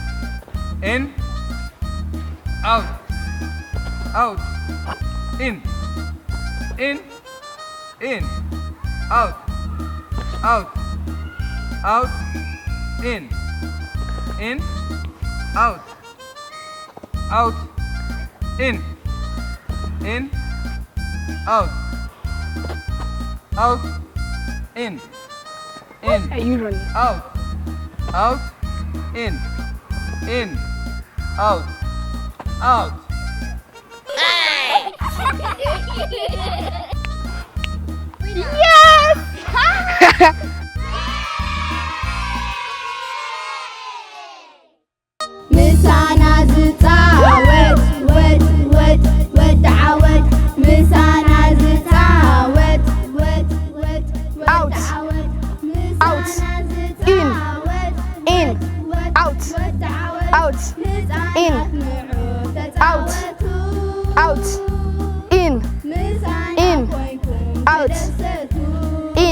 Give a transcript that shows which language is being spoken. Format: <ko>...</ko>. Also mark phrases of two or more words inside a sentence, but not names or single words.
<en>out, out, in, out, out, out, in, out, out, in, out, out, in, usually. out, out, in, out, out. Yes!</en> <ti>ምሳና ዝፃወት ወት ወት ወት ዓወት ምሳና ዝፃወት ወት ወት</ti> <en>Out. Out. In. Out. Out. In. Out. Out. In. Out. In.</en>